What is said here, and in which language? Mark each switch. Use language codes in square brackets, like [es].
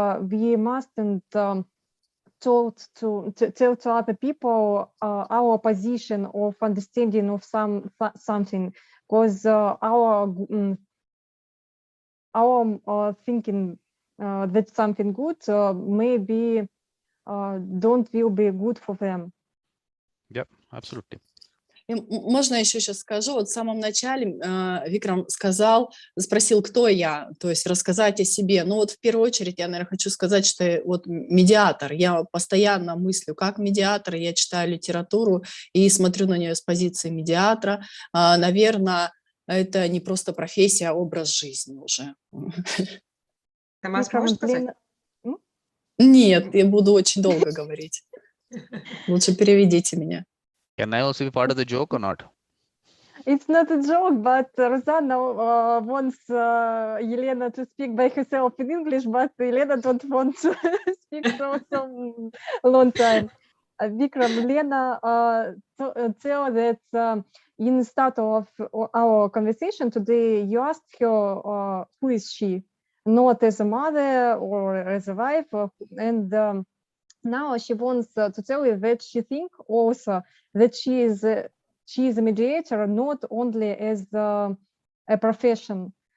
[en] we mustn't tell to other people our position of understanding of something, because our thinking that something good maybe don't will be good for them. Yep, absolutely. [ru] Можно я еще сейчас скажу? Вот в самом начале Викрам спросил, кто я, то есть рассказать о себе. Ну вот в первую очередь я, наверное, хочу сказать, что я вот медиатор. Я постоянно мыслю как медиатор, я читаю литературу и смотрю на нее с позиции медиатора. Наверное, это не просто профессия, а образ жизни уже. Тамас, можешь сказать? Нет, я буду очень долго говорить. Лучше переведите меня. [en] Can I also be part of the joke or not? It's not a joke, but Rosanna wants Elena to speak by herself in English, but Elena don't want to speak for some long time. Vikram, Lena tell that in the start of our conversation today, you asked her who is she, not as a mother or as a wife, and now she wants to tell you that she thinks also that she is a mediator not only as a profession.